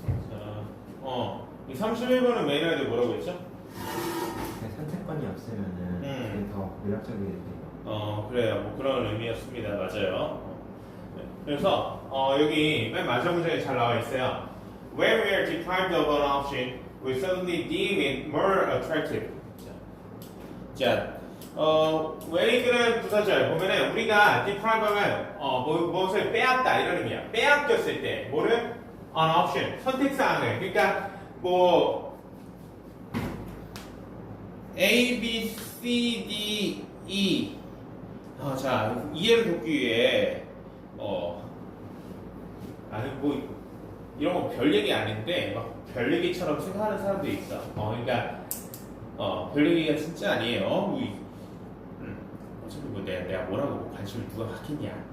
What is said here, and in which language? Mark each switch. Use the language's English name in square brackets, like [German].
[Korean] 자, 이 31번은 메인 아이디 뭐라고 했죠? 선택권이 없으면은 그게 더 매력적이게 돼요. 그래요. 뭐 그런 의미였습니다. 맞아요. 네. 그래서 여기 맨 마지막 문장에 잘 나와 있어요. [English] When we are deprived of an option, we suddenly deem it more attractive. [Korean] 자, when이라는 부사절 보면은 우리가 deprive하면 무엇을 빼앗다 이런 의미야. 빼앗겼을 때 뭐를? [English] an option, [Korean] 선택사항을. 그러니까 뭐 A, B, C, D, E. 자, 이해를 돕기 위해 아니 뭐 이런 거 별 얘기 아닌데 막 별 얘기처럼 생각하는 사람들이 있어. 그러니까 별 얘기가 진짜 아니에요. 어차피 뭐 내가 뭐라고 관심을 누가 갖겠냐.